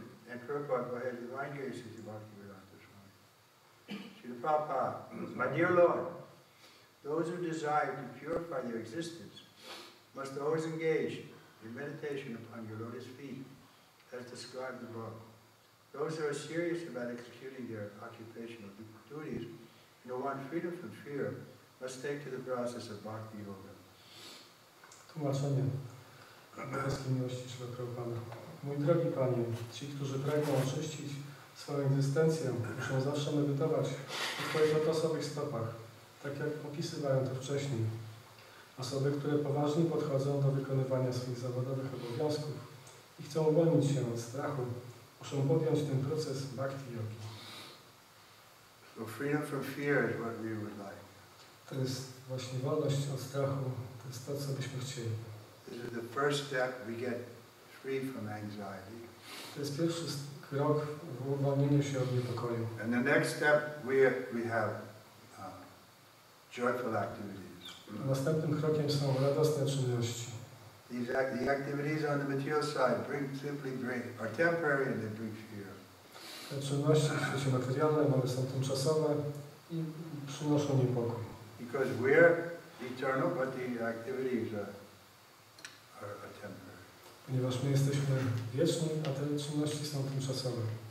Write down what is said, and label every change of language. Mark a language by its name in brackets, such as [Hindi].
[English] And Prabhupada by his divine grace is Bhaktivedanta Swami. Srila Prabhupada, my dear Lord, those who desire to purify their existence must always engage in meditation upon your lotus feet, as described above. Those who are serious about executing their occupational duties and who want freedom from fear must take to the process of Bhakti Yoga. [Polish] Tłumaczenie. Boskie miłości Śrila Prabhupada. Mój drogi Panie, ci, którzy pragną oczyścić swoją egzystencję, muszą zawsze medytować w Twoich lotosowych stopach, tak jak opisywałem to wcześniej. Osoby, które poważnie podchodzą do wykonywania swoich zawodowych obowiązków i chcą uwolnić się od strachu, muszą podjąć ten proces bhakti yogi. [English] So freedom from fear is what we would like. [Polish] To jest właśnie wolność od strachu, to jest to, co byśmy chcieli. [English] This is the first step we get free from anxiety. [Polish] To jest pierwszy krok w uwolnieniu się od niepokoju. [English] And the next step we have joyful activities. [Polish] Następnym krokiem są radosne czynności. [English] The activities on the material side are temporary and they bring fear. [Polish] Te czynności w świecie materialnym, one są tymczasowe i przynoszą niepokój. [English] Because we're eternal, but the activities are temporary. [Polish] Ponieważ my jesteśmy wieczni, a te czynności są tymczasowe.